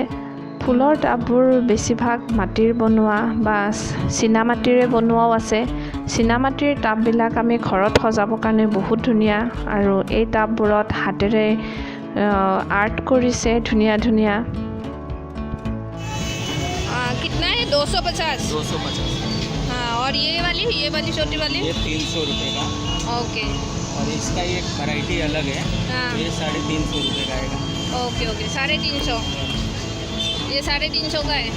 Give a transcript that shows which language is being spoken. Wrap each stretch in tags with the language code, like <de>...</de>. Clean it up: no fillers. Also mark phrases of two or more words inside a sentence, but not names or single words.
<as>ফুলৰ টাববোৰ বেছিভাগ মাটিৰ বনোৱা বা চীনামাটিৰে বনোৱাও আছে। চীনামাটিৰ টাববিলাক আমি ঘৰত সজাবৰ কাৰণে বহুত ধুনীয়া, আৰু এই টাববোৰত হাতেৰে আৰ্ট কৰিছে ধুনীয়া ধুনীয়া।</as> <hi>कितना है? 250। 250। हाँ, और ये वाली छोटी वाली ये 300 रुपये का। ओके और इसका एक वैरायटी अलग है। हाँ। ये 350 रुपये का आएगा। ओके 350। ये 350 का है।</hi>